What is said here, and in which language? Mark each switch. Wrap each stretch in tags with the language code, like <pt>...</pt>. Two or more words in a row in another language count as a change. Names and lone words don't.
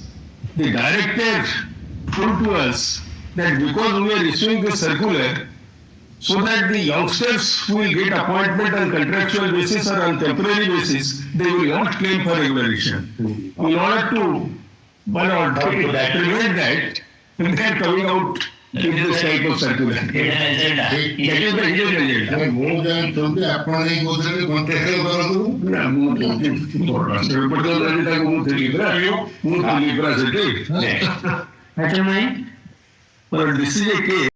<en>The director told to us that because we are issuing this circular, so that the youngsters who will get appointment on contractual basis or on temporary basis, they will not claim for regulation. In order to prevent that, they are coming out with this type of circular. Hidden agenda. That is the hidden agenda.</en> <or>ମୁଁ ଜାଣିଛନ୍ତି ଆପଣ ଏଇ କହୁଥିଲେ କଣ୍ଟ୍ରାକ୍ଚୁଆଲ କରନ୍ତୁ ନା ମୁଁ ତାକୁ ମୁଁ ଥିଲି ପରା ସେଠି</or> <en>Item 9. But this is a case</en>